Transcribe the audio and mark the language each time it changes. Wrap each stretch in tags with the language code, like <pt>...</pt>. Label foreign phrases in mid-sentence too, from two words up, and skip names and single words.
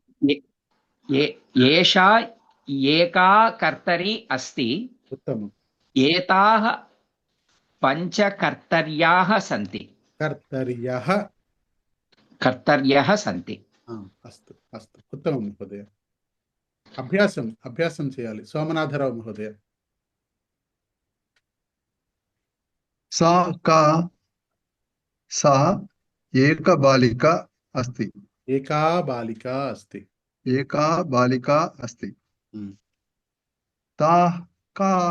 <sa>एषा एका कर्तरी अस्ति. उत्तमम्. एताः 5 कर्तर्याः सन्ति. कर्तर्यः सन्ति. अस्तु अस्तु, उत्तमं महोदय.</sa> <te>अभ्यासं చేయాలి. సోమనాథరావు మహోదయ.</te> <sa>सा एका बालिका अस्ति. एका बालिका अस्ति. एका बालिका अस्ति. ताः काः?</sa>